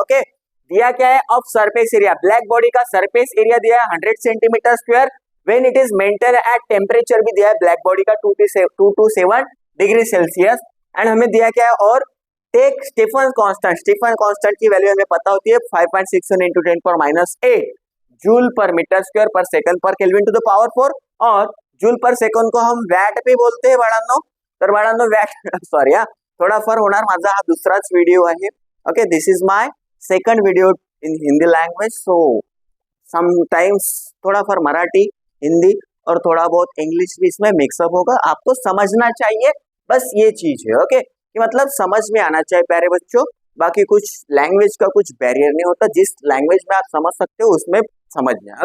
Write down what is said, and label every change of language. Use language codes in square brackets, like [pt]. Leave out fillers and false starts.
[hi] Okay, दिया क्या है? Of surface area, black body का सरफेस एरिया दिया है 100 centimetre square when it is maintain at temperature भी दिया है ब्लैक बॉडी का 2 to 7 डिग्री सेल्सियस। एंड हमें दिया क्या है? और take Stephen constant. Stephen constant की वैल्यू हमें पता होती है 5.61 into 10⁻⁸ जूल पर मीटर स्क्वायर पर सेकंड पर केल्विन टू द पावर 4। और जूल पर सेकंड को हम वॅट भी बोलते हैं बाळांनो। [mr] तर बाळांनो वॅट सॉरी हा थोडा फर होणार, माझा हा दुसराच व्हिडिओ आहे। [en] okay, this is my second video in Hindi language, so sometimes [hi] थोड़ा फॉर मराठी, हिंदी और थोड़ा बहुत इंग्लिश भी इसमें मिक्सअप होगा। आपको समझना चाहिए, बस ये चीज है। ओके, कि मतलब समझ में आना चाहिए प्यारे बच्चों। बाकी कुछ लैंग्वेज का कुछ बैरियर नहीं होता, जिस लैंग्वेज में आप समझ सकते हो उसमें समझना।